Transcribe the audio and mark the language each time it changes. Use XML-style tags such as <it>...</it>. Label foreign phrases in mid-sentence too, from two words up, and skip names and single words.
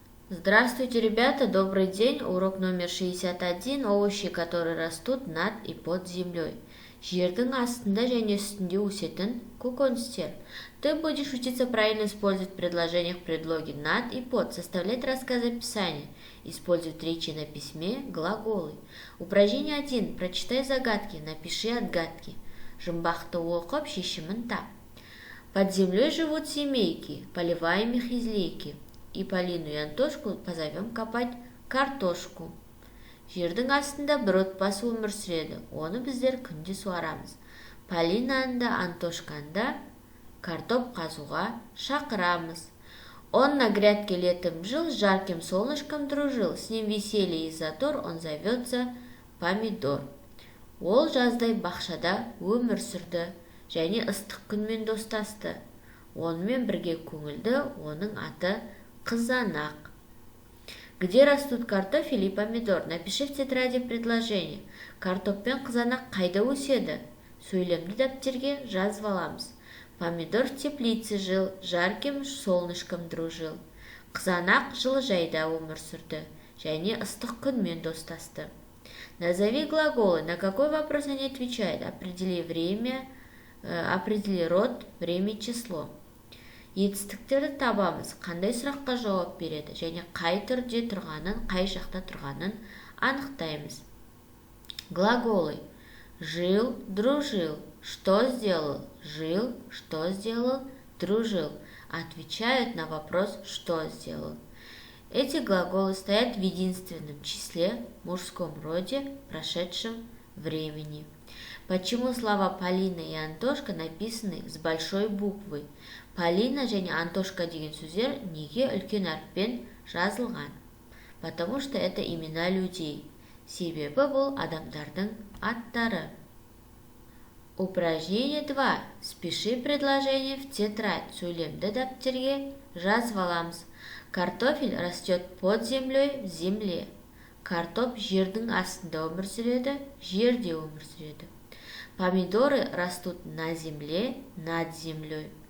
<ru>Здравствуйте, ребята! Добрый день! Урок номер 61. Овощи, которые растут над и под землей.</ru> <kk>Жердің астында және үстінде өсетін көкөністер.</kk> <ru>Ты будешь учиться правильно использовать в предложениях предлоги над и под, составлять рассказы описания, использовать речи на письме, глаголы. Упражнение 1. Прочитай загадки, напиши отгадки.</ru> <kk>Жұмбақты оқып, шешімін тап.</kk> <ru>Под землей живут семейки, поливаем их из лейки. И Полину и Антошку позовем копать картошку.</ru> <kk>Жердің астында бір отбасы өмір сүреді, оны біздер күнде суарамыз. Полинаны да Антошканы да картоп қазуға шақырамыз.</kk> <ru>Он на грядке летом жил, с жарким солнышком дружил, с ним веселье и задор, он зовется Помидор.</ru> <kk>Ол жаздай бақшада өмір сүрді, және ыстық күнмен достасты. Онымен бірге көңілді, оның аты Қызанақ.</kk> <ru>Где растут картофель и помидор? Напиши в тетради предложение.</ru> <kk>Картоп пен қызанақ қайда өседі? Сөйлемді дәптерге жазып аламыз.</kk> <ru>Помидор в теплице жил, жарким солнышком дружил.</ru> <kk>Қызанақ жылыжайда өмір сүрді, және ыстық күнмен достасты.</kk> <ru>Назови глаголы. На какой вопрос они отвечают? Определи время, определи род, время, число.</ru> <kk>Етістіктерді табамыз, қандай сұраққа жауап береді, және қай түрде тұрғанын, қай жақта тұрғанын анықтаймыз.</kk> <ru>Глаголы. Жил, дружил. Что сделал? Жил, что сделал? Дружил. Отвечают на вопрос «что сделал?». Эти глаголы стоят в единственном числе, мужском роде, прошедшем времени. Почему слова Полина и Антошка написаны с большой буквы?</ru> <kk>Полина және Антошка деген сөздер неге үлкен әріппен жазылған?</kk> <ru>Потому что это имена людей.</ru> <kk>Себебі бұл адамдардың аттары.</kk> <ru>Упражнение 2. Спиши предложение в тетрадь.</ru> <kk>Сөйлемді дәптерге жазып аламыз.</kk> <ru>Картофель растет под землей в земле.</ru> <kk>Картоп жердің астында өмір сүреді, жерде өмір сүреді.</kk> <ru>Помидоры растут на земле, над землей.</ru>